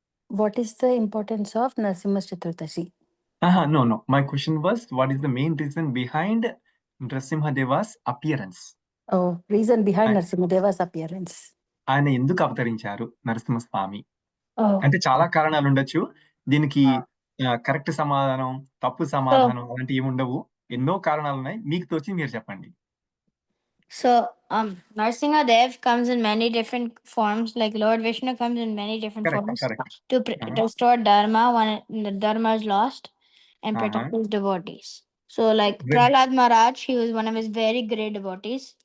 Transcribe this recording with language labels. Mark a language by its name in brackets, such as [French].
[English] What is the importance of Narasimha Chaturdashi? No. My question was, what is the main reason behind Narasimha Deva's appearance? Oh, reason behind Narasimha Deva's appearance. [Telugu] ఆయన ఎందుకు అవతరించారు Narasimhaswamy? Oh. అంటే చాలా కారణాలు ఉండొచ్చు. దీనికి correct సమాధానం, తప్పు సమాధానం అలాంటి ఏమి ఉండవు. ఎన్నో కారణాలు ఉన్నాయి. మీకు తోచి మీరు చెప్పండి. [English] So, Narasimha Dev comes in many different forms. Like Lord Vishnu comes in many different forms to restore Dharma when the Dharma is lost and protect his devotees. So, like Prahlad Maharaj, he was one of his very great devotees.